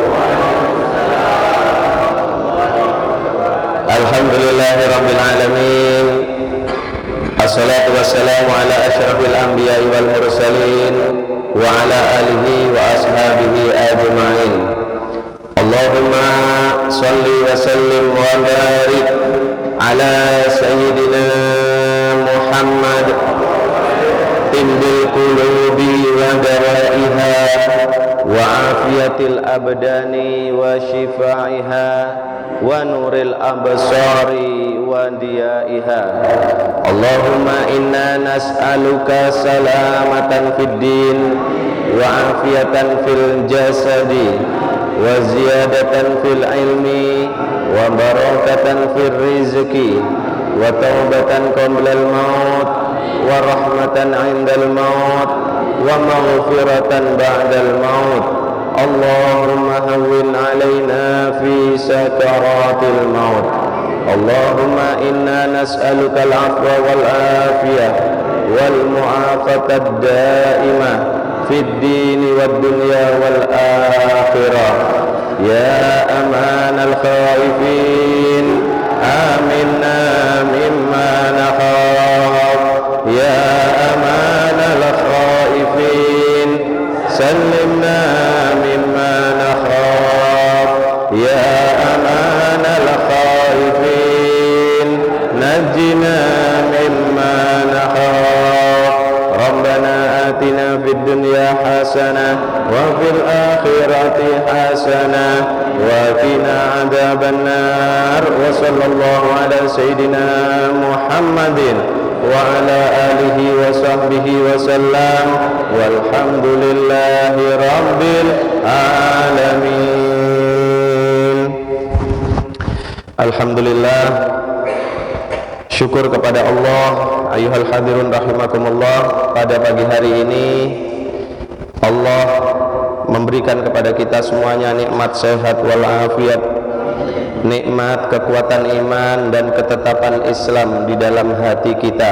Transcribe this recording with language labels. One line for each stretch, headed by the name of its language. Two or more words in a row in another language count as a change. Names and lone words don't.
Arabic: الحمد لله رب العالمين. والصلاة والسلام على أشرف الأنبياء والمرسلين وعلى آله وأصحابه أجمعين. اللهم صل وسلم وبارك على سيدنا محمد طب القلوب ودوائها وعافية الأبدان وشفائها ونور الأبصار وضيائها. اللهم إنا نسألك سلامة في الدين وعافية في الجسد وزيادة في العلم وبركة في الرزق وتوبة قبل الموت ورحمة عند الموت ومغفرة بعد الموت. اللهم هون علينا في سكرات الموت. اللهم إنا نسألك العفو والعافية والمعافاة الدائمة في الدين والدنيا والآخرة. يا أمان الخائفين آمنا مما نخاف. يا أمان الخائفين سلمنا مما نخاف. يا أمان الخائفين نجنا مما نخاف. ربنا آتنا في الدنيا حسنة وفي الآخرة حسنة وقنا عذاب النار. وصلى الله على سيدنا محمد وعلى آله وصحبه وسلم والحمد لله رب العالمين.
Indonesian: Alhamdulillah, syukur kepada Allah.
Arabic: أيها الحاضرون رحمكم الله,
Indonesian: pada pagi hari ini Allah memberikan kepada kita semuanya nikmat sehat walafiat, nikmat kekuatan iman dan ketetapan Islam di dalam hati kita.